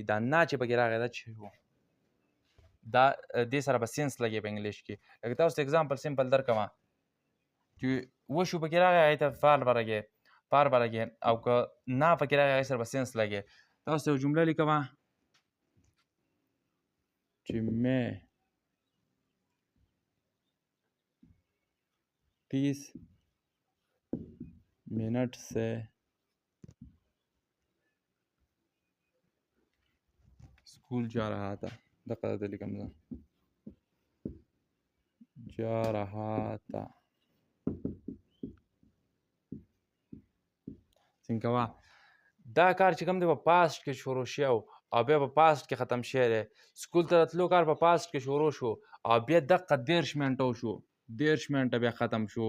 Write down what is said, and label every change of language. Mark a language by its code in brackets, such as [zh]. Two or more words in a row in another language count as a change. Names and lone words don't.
[ps] دا نه چې پکې راغی دا چې و دا دې سره به سینس لګې په انګلیش کې. لکه تاسو ته اګزامپل سمپل درکړم چې وشو پکې راغی هغې ته فار به لګې، فار به لګې، او که نه پکې راغی هغې سره به سینس لګې. تاسو ته یو جمله لیکم چې [ur] میں 30 منٹ سے اسکول جا رہا تھا. [ps] دقه درته لیکم زه [ur] جا رہا تھا. [ps] څنګه کوه دا کار چې کوم دی په پاسټ کې شروع شوی او بیا په پاسټ کې ختم شوی دی. سکول ته راتلو کار په پاسټ کې شروع شو او بیا دقه 30 منټه وشو، 30 منټه بیا ختم شو.